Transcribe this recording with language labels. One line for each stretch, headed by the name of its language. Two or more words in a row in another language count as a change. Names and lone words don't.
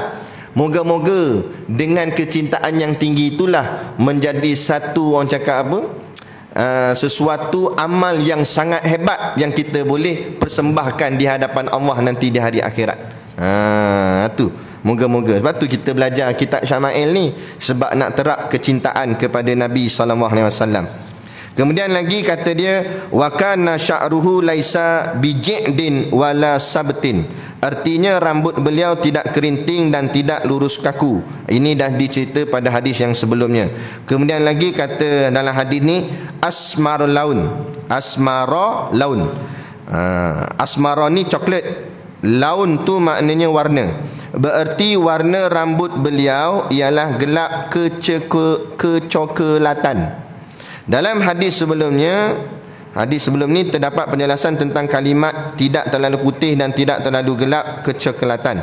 Malay: Moga-moga dengan kecintaan yang tinggi itulah menjadi satu, orang cakap apa, sesuatu amal yang sangat hebat yang kita boleh persembahkan di hadapan Allah nanti di hari akhirat. Tu moga-moga. Sebab tu kita belajar kitab Syama'il ni, sebab nak terap kecintaan kepada Nabi SAW. Kemudian lagi kata dia,
Arabic: وكان شعره ليس بجعد ولا سبط.
Malay: Artinya rambut beliau tidak kerinting dan tidak lurus kaku. Ini dah dicerita pada hadis yang sebelumnya. Kemudian lagi kata dalam hadis ni,
Arabic: أسمر اللون. أسمر لون.
Malay: Asmara ni coklat, laun tu maknanya warna. Bererti warna rambut beliau ialah gelap kecoklatan. Dalam hadis sebelum ni terdapat penjelasan tentang kalimat tidak terlalu putih dan tidak terlalu gelap kecoklatan.